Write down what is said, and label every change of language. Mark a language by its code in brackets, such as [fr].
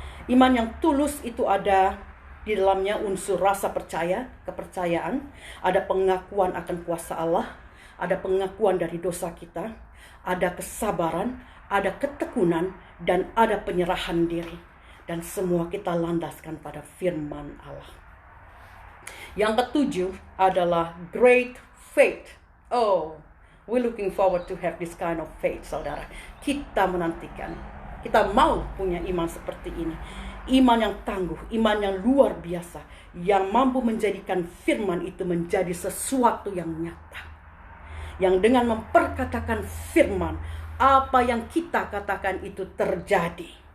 [id] Iman yang tulus itu ada di dalamnya unsur rasa percaya, kepercayaan, ada pengakuan akan kuasa Allah, ada pengakuan dari dosa kita, ada kesabaran, ada ketekunan, dan ada penyerahan diri. Dan semua kita landaskan pada firman Allah. Yang ketujuh adalah great faith. [en] Oh, we're looking forward to have this kind of faith, saudara. [id] Kita menantikan, kita mau punya iman seperti ini. Iman yang tangguh, iman yang luar biasa, yang mampu menjadikan firman itu menjadi sesuatu yang nyata. Yang dengan memperkatakan firman, apa yang kita katakan itu terjadi.